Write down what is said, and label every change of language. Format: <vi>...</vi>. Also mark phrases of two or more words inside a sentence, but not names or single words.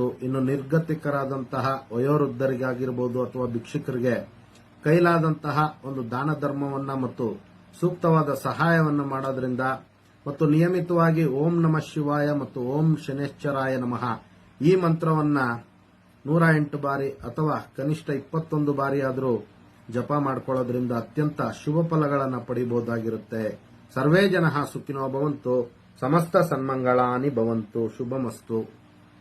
<kn>ಇನ್ನು ನಿರ್ಗತಿಕರಾದಂತಹ ವಯೋವೃದ್ಧರಿಗಾಗಿರಬಹುದು ಅಥವಾ ಭಿಕ್ಷುಕರಿಗೆ ಕೈಲಾದಂತಹ ಒಂದು ದಾನ ಧರ್ಮವನ್ನ ಮತ್ತು ಸೂಕ್ತವಾದ ಸಹಾಯವನ್ನು ಮಾಡೋದ್ರಿಂದ ಮತ್ತು ನಿಯಮಿತವಾಗಿ</kn> <sa>ಓಂ ನಮಃ ಶಿವಾಯ</sa> <kn>ಮತ್ತು</kn> <sa>ಓಂ ಶನೇಶ್ವರಾಯ ನಮಃ</sa> <kn>ಈ ಮಂತ್ರವನ್ನ 108 ಬಾರಿ ಅಥವಾ ಕನಿಷ್ಠ 21 ಬಾರಿ ಆದರೂ ಜಪ ಮಾಡಿಕೊಳ್ಳೋದ್ರಿಂದ ಅತ್ಯಂತ ಶುಭ ಫಲಗಳನ್ನು ಪಡೆಯಬಹುದಾಗಿರುತ್ತೆ.</kn> <sa>ಸರ್ವೇ ಜನಃ ಸುಖಿನೋ ಭವಂತು, ಸಮಸ್ತ ಸನ್ಮಂಗಳಾನಿ ಭವಂತು, ಶುಭಮಸ್ತು.</sa>